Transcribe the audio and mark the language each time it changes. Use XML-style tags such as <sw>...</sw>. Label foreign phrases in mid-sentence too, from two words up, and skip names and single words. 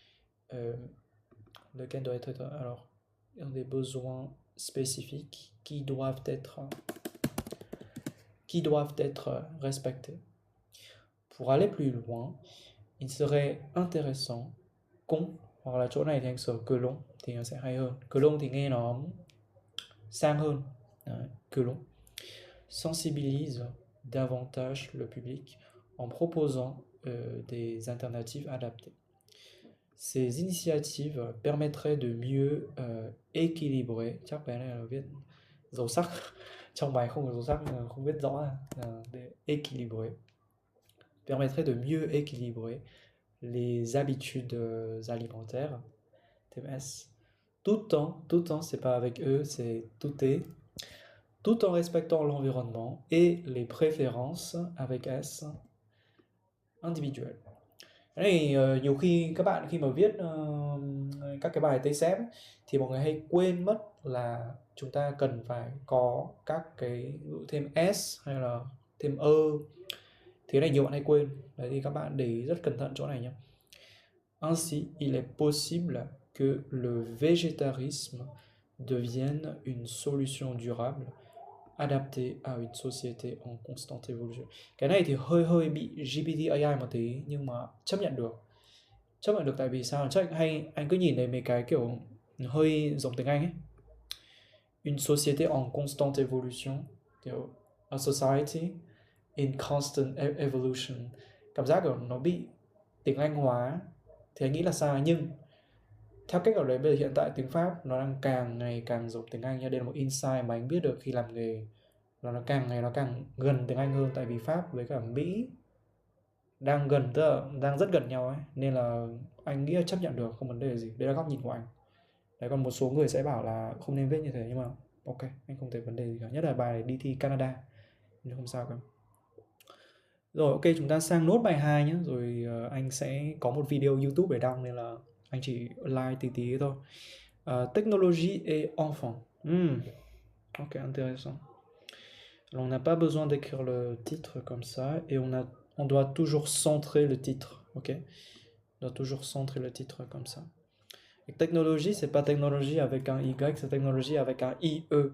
<fr>Lequel doit être alors des besoins spécifiques qui doivent être respectés. Pour aller plus loin, il serait intéressant qu'on,</fr> <vi>hoặc là chỗ này thì anh sửa</vi> <fr>que l'on</fr> <vi>thì nó sẽ hay hơn.</vi> <fr>Que l'on</fr> <vi>thì nghe nó sang hơn. Que l'on sensibilise davantage le public en proposant des alternatives adaptées. Ces initiatives permettraient de mieux équilibrer, chắc bé này là viết dấu sắc trong bài không có dấu sắc, không viết rõ để</vi> <fr>équilibrer, permettrait de mieux équilibrer les habitudes alimentaires, TMS, tout en, c'est pas avec eux, c'est tout en respectant l'environnement et les préférences avec S individuelle.</fr> <vi>Cái này nhiều khi các bạn khi mà viết các cái bài TCF ấy, thì mọi người hay quên mất là chúng ta cần phải có các cái thêm S hay là thêm ơ. Thế này nhiều bạn hay quên. Đấy thì các bạn để ý rất cẩn thận chỗ này nhé.</vi> <fr>Ainsi, il est possible que le végétarisme devienne une solution durable adaptée à une société en constante évolution.</fr> <vi>Cái này thì hơi bị GPT AI một tí nhưng mà chấp nhận được. Chấp nhận được tại vì sao? Chắc anh cứ nhìn thấy mấy cái kiểu hơi giống tiếng Anh ấy.</vi> <fr>Une société en constante évolution,</fr> <en>kiểu a society in constant evolution.</en> <vi>Cảm giác kiểu nó bị tiếng Anh hóa thì anh nghĩ là sai, nhưng theo cách ở đấy bây giờ hiện tại tiếng Pháp nó đang càng ngày càng giống tiếng Anh nha. Đây là một insight mà anh biết được khi làm nghề, là nó càng ngày nó càng gần tiếng Anh hơn, tại vì Pháp với cả Mỹ đang gần, tức là đang rất gần nhau ấy, nên là anh nghĩ là chấp nhận được, không vấn đề gì. Đây là góc nhìn của anh. Đấy, còn một số người sẽ bảo là không nên viết như thế, nhưng mà ok, anh không thấy vấn đề gì cả, nhất là bài này đi thi Canada nên không sao cả. Rồi ok, chúng ta sang nốt bài 2 nhé, rồi anh sẽ có một video YouTube để đăng nên là anh chỉ like tí tí thôi.</vi> <fr>Technologie et enfant. Ok, intéressant. Alors on n'a pas besoin d'écrire le titre comme ça et on doit toujours centrer le titre, ok? On doit toujours centrer le titre comme ça. Et technologie, c'est pas technologie avec un Y, c'est technologie avec un IE.</fr>